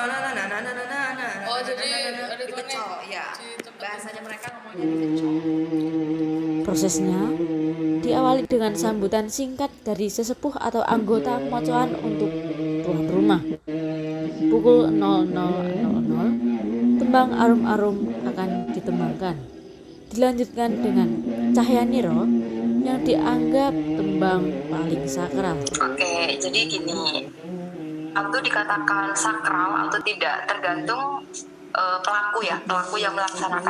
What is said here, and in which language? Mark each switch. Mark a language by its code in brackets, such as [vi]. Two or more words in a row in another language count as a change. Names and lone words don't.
[id] Oh, jadi dipecel, ritmenya ya. dicepetin. Bahasanya mereka ngomongnya dipecel. Prosesnya diawali dengan sambutan singkat dari sesepuh atau anggota mocoan untuk tuan rumah. Pukul 00.00, tembang arum-arum akan ditembangkan. Dilanjutkan dengan cahya niro yang dianggap tembang paling sakral. Oke, jadi gini, waktu dikatakan sakral atau tidak tergantung pelaku yang melaksanakan.